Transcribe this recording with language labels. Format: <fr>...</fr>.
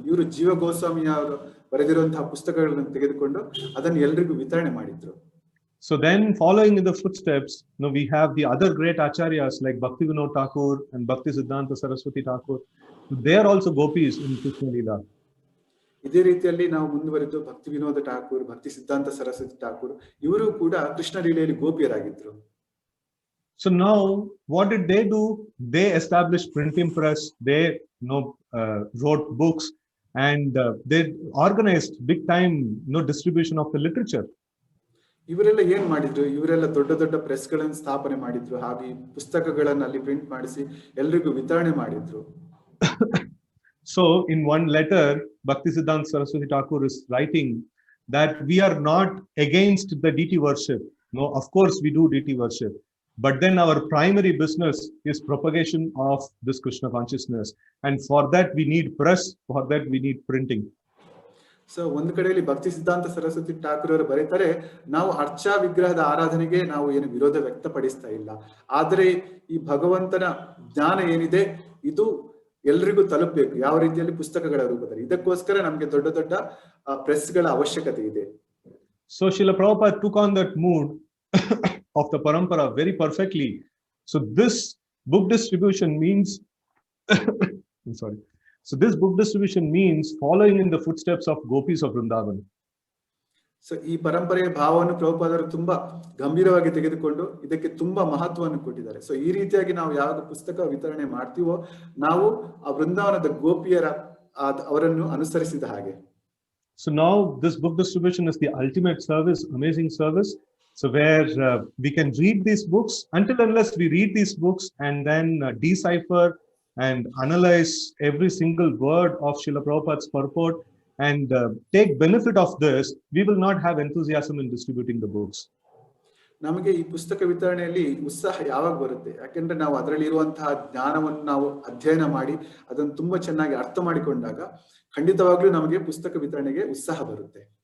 <kn>ಇವರು ಜೀವ ಗೋಸ್ವಾಮಿ ಅವರು ಬರೆದಿರುವಂತಹ ಪುಸ್ತಕಗಳನ್ನು ತೆಗೆದುಕೊಂಡು ಅದನ್ನು ಎಲ್ರಿಗೂ ವಿತರಣೆ ಮಾಡಿದ್ರು.</kn> <en>So then following in the footsteps, we have the other great acharyas like Bhakti Vinod Thakur and Bhakti Siddhanta Saraswati Thakur. They are also gopis in Krishna Leela.</en> <kn>ಇದೇ ರೀತಿಯಲ್ಲಿ ನಾವು ಮುಂದುವರೆದು ಭಕ್ತಿ ವಿನೋದ ಠಾಕೂರ್, ಭಕ್ತಿ ಸಿದ್ಧಾಂತ ಸರಸ್ವತಿ ಠಾಕೂರ್ ಇವರು ಕೂಡ Krishna ಲೀಲೆಯಲ್ಲಿ ಗೋಪಿಯರಾಗಿದ್ರು.</kn> <en>So now what did they do? They established printing press. They wrote books and they organized big time distribution of the literature.</en> <kn>ಇವರೆಲ್ಲ ಏನ್ ಮಾಡಿದ್ರು? ಇವರೆಲ್ಲ ದೊಡ್ಡ ದೊಡ್ಡ ಪ್ರೆಸ್ ಗಳನ್ನು ಸ್ಥಾಪನೆ ಮಾಡಿದ್ರು, ಹಾಗೆ ಪುಸ್ತಕಗಳನ್ನು ಅಲ್ಲಿ ಪ್ರಿಂಟ್ ಮಾಡಿಸಿ ಎಲ್ರಿಗೂ ವಿತರಣೆ ಮಾಡಿದ್ರು.</kn> <en>So in one letter, Bhakti Siddhanta Saraswati Thakur is writing that we are not against the deity worship. No, of course we do deity worship, but then our primary business is propagation of this Krishna consciousness, and for that we need press, for that we need printing.</en> <kn>So ಒಂದು ಕಡೆಯಲ್ಲಿ ಭಕ್ತಿ ಸಿದ್ಧಾಂತ ಸರಸ್ವತಿ ಠಾಕೂರ್ ಅವರು ಬರೀತಾರೆ, ನಾವು ಅರ್ಚಾ ವಿಗ್ರಹದ ಆರಾಧನೆಗೆ ನಾವು ಏನು ವಿರೋಧ ವ್ಯಕ್ತಪಡಿಸ್ತಾ ಇಲ್ಲ, ಆದರೆ ಈ ಭಗವಂತನ ಜ್ಞಾನ ಏನಿದೆ ಇದು ಎಲ್ರಿಗೂ ತಲುಪಬೇಕು, ಯಾವ ರೀತಿಯಲ್ಲಿ ಪುಸ್ತಕಗಳ ರೂಪದಲ್ಲಿ. ಇದಕ್ಕೋಸ್ಕರ ನಮ್ಗೆ ದೊಡ್ಡ ದೊಡ್ಡ ಪ್ರೆಸ್ಗಳ ಅವಶ್ಯಕತೆ ಇದೆ.</kn> <en>So Srila Prabhupada took on that mood of the parampara very perfectly. So this book distribution means I'm sorry. So this book distribution means following in the footsteps of gopis of Vrindavan.</en> <kn>So ಈ ಪರಂಪರೆಯ ಭಾವವನ್ನು ಪ್ರಭುಪಾದರು ತುಂಬಾ ಗಂಭೀರವಾಗಿ ತೆಗೆದುಕೊಂಡು ಇದಕ್ಕೆ ತುಂಬಾ ಮಹತ್ವವನ್ನು ಕೊಟ್ಟಿದ್ದಾರೆ. ಸೊ ಈ ರೀತಿಯಾಗಿ ನಾವು ಯಾವಾಗ ಪುಸ್ತಕ ವಿತರಣೆ ಮಾಡ್ತೀವೋ ನಾವು ಆ ವೃಂದಾವನದ ಗೋಪಿಯರ ಅವರನ್ನು ಅನುಸರಿಸಿದ ಹಾಗೆ.</kn> <en>So now this book distribution is the ultimate service, amazing service. So where we can read these books, until unless we read these books and then decipher and analyze every single word of Srila Prabhupada's purport and take benefit of this, we will not have enthusiasm in distributing the books.</en> <kn>ನಮಗೆ ಈ ಪುಸ್ತಕ ವಿತರಣೆಯಲ್ಲಿ ಉತ್ಸಾಹ ಯಾವಾಗ ಬರುತ್ತೆ? ಯಾಕೆಂದ್ರೆ ನಾವು ಅದರಲ್ಲಿ ಇರುವಂತಹ ಜ್ಞಾನವನ್ನು ನಾವು ಅಧ್ಯಯನ ಮಾಡಿ ಅದನ್ನು ತುಂಬಾ ಚೆನ್ನಾಗಿ ಅರ್ಥ ಮಾಡಿಕೊಂಡಾಗ ಖಂಡಿತವಾಗ್ಲೂ ನಮಗೆ ಪುಸ್ತಕ ವಿತರಣೆಗೆ ಉತ್ಸಾಹ ಬರುತ್ತೆ.</kn>